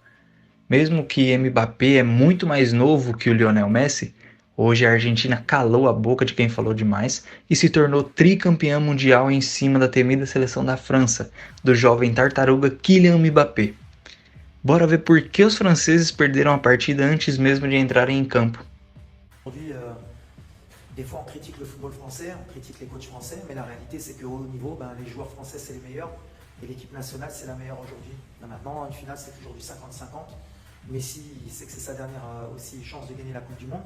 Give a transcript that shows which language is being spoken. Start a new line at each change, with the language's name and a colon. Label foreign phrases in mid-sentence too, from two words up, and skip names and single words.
Portuguese: Mesmo que Mbappé é muito mais novo que o Lionel Messi, hoje a Argentina calou a boca de quem falou demais e se tornou tricampeã mundial em cima da temida seleção da França, do jovem tartaruga Kylian Mbappé. Bora ver por que os franceses perderam a partida antes mesmo de entrarem em campo.
French: Aujourd'hui, des fois on critique le football français, on critique les coachs français, mais la réalité c'est qu'au haut niveau, les joueurs français c'est les meilleurs et l'équipe nationale c'est la meilleure aujourd'hui. Maintenant, une finale c'est toujours du 50-50. Messi, il sait que c'est sa dernière aussi chance de gagner la Coupe du Monde.